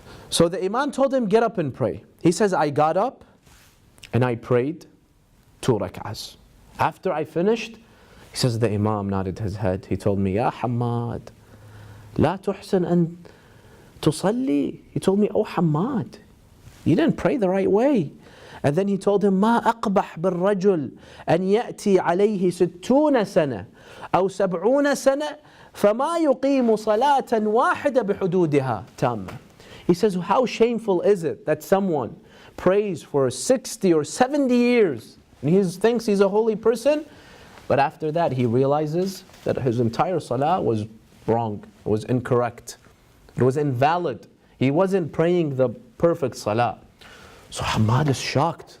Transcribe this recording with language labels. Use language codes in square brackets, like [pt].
[en] So the Imam told him, get up and pray. He says, I got up and I prayed 2 rak'ahs. After I finished, he says, the Imam nodded his head. He told me, [ar] Ya Hamad, la tuhsan an tusalli. [en] He told me, oh Hamad, you didn't pray the right way. [ar] And then he told him, ما أقبح بالرجل أن يأتي عليه 60 سنة أو 70 سنة فما يقيم صلاة واحدة بحدودها تامة. [en] He says, how shameful is it that someone prays for 60 or 70 years and he thinks he's a holy person, but after that he realizes that his entire salah was wrong, it was incorrect, it was invalid. He wasn't praying the perfect salah. So Hamad is shocked.